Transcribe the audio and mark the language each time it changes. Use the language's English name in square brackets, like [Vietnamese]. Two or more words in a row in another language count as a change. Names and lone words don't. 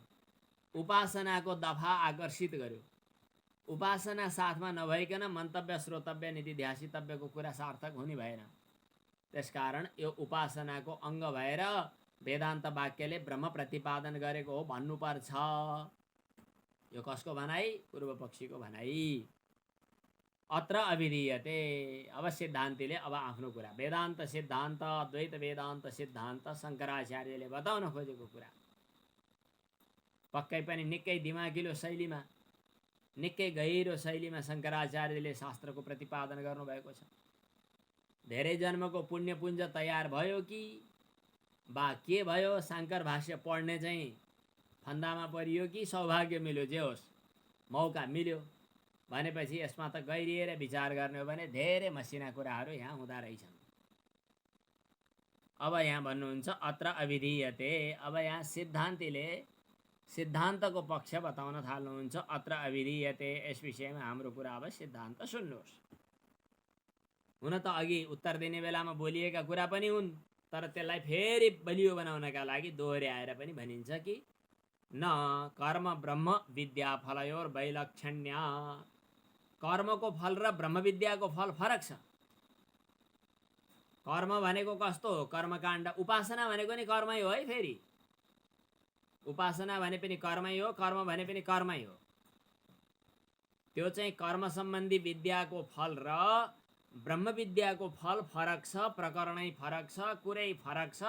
[Nepali] उपासनाको दफा आकर्षित गर्यो। उपासना साथमा नभइकन मन्तव्य श्रोतव्य निधिध्यासितव्यको कुरा सार्थक हुने भएन। त्यसकारण यो उपासनाको अङ्ग भएर वेदान्त वाक्यले ब्रह्म प्रतिपादन गरेको हो भन्नुपर्छ। यो कसको भनाइ? पूर्व पक्षीको भनाइ। [Sanskrit] अत्र अभिधीयते, [Nepali] अब सिद्धान्तीले अब आफ्नो कुरा, वेदान्त सिद्धान्त, अद्वैत वेदान्त सिद्धान्त शङ्कराचार्यले बताउन खोजेको कुरा पक्कै पनि निकै दिमागिलो शैलीमा, निकै गहिरो शैलीमा शङ्कराचार्यले शास्त्रको प्रतिपादन गर्नुभएको छ। धेरै जन्मको पुण्यपुञ्ज तयार भयो कि बा के भयो? शाङ्कर भाष्य पढ्ने चाहिँ फन्दामा परियो कि सौभाग्य मिल्यो? जे होस्, मौका मिल्यो भनेपछि यसमा त गहिरिएर विचार गर्ने हो भने धेरै मसिना कुराहरू यहाँ हुँदा रहेछन्। अब यहाँ भन्नुहुन्छ [Sanskrit] अत्र अभिधीयते। [Nepali] अब यहाँ सिद्धान्तीले सिद्धान्तको पक्ष बताउन थाल्नुहुन्छ। [Sanskrit] अत्र अभिधीयते, [Nepali] यस विषयमा हाम्रो कुरा अब सिद्धान्त सुन्नुहोस्। हुन त अघि उत्तर दिने बेलामा बोलिएका कुरा पनि हुन्, तर त्यसलाई फेरि बलियो बनाउनका लागि दोहोऱ्याएर पनि भनिन्छ कि [Sanskrit] न कर्म ब्रह्म विद्या फलयोर वैलक्षण्य। [Nepali] कर्मको फल र ब्रह्म विद्याको फल फरक छ। कर्म भनेको कस्तो हो? कर्मकाण्ड। उपासना भनेको नि कर्मै हो है। फेरि उपासना भने पनि कर्मै हो, कर्म भने पनि कर्मै हो। त्यो चाहिँ कर्म सम्बन्धी विद्याको फल र ब्रह्म विद्याको फल फरक छ, प्रकरणै फरक छ, कुरै फरक छ।